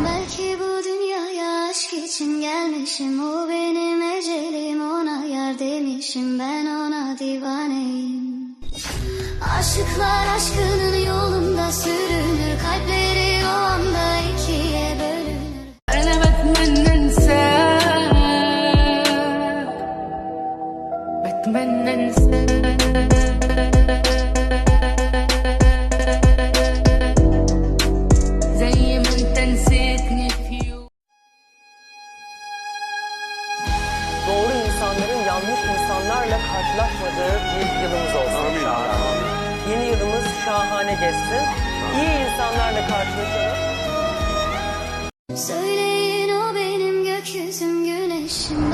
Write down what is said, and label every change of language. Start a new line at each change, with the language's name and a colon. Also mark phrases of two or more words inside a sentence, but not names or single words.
Turkish: Belki bu dünyaya aşk için gelmişim. O benim ecelim, ona yar demişim. Ben ona divaneyim. Aşıklar aşkının yolunda sürünür. Kalpleri o anda ikiye bölünür.
Arabic: أنا بتمنى انساك بتمنى انساك زي ما انت نسيتني في يوم.
Turkish: Doğru insanların yanlış insanlarla karşılaşmadığı bir yılımız olsun inşallah. Yeni yılımız şahane geçsin. İyi insanlarla karşılaşalım. Söyleyin o benim gökyüzüm güneşim.